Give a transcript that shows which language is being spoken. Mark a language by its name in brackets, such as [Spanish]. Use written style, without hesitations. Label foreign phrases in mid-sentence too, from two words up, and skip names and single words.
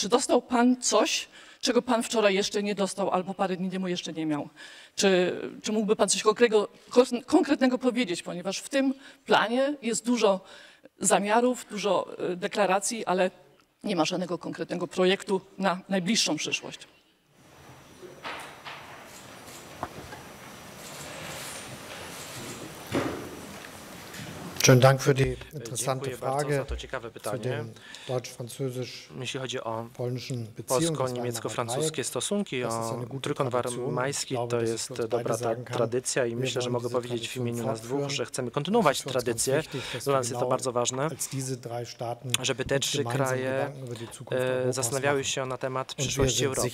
[Polish] Czy dostał pan coś, czego pan wczoraj jeszcze nie dostał albo parę dni temu jeszcze nie miał? Czy mógłby pan coś konkretnego powiedzieć, ponieważ w tym planie jest dużo zamiarów, dużo deklaracji, ale nie ma żadnego konkretnego projektu na najbliższą przyszłość. [German] Schönen Dank für die interessante Frage [Polish] za to ciekawe [German] zu [Polish] pytanie. [German] den [Polish] Jeśli chodzi o [German] deutsch-französisch-polnischen Beziehungen. [Polish] polsko-niemiecko-francuskie stosunki, o trójkąt weimarski, to jest dobra tradycja i myślę, że mogę powiedzieć w imieniu nas dwóch, że chcemy kontynuować tradycję. Dla nas jest to bardzo ważne, żeby te trzy kraje zastanawiały się na temat przyszłości Europy.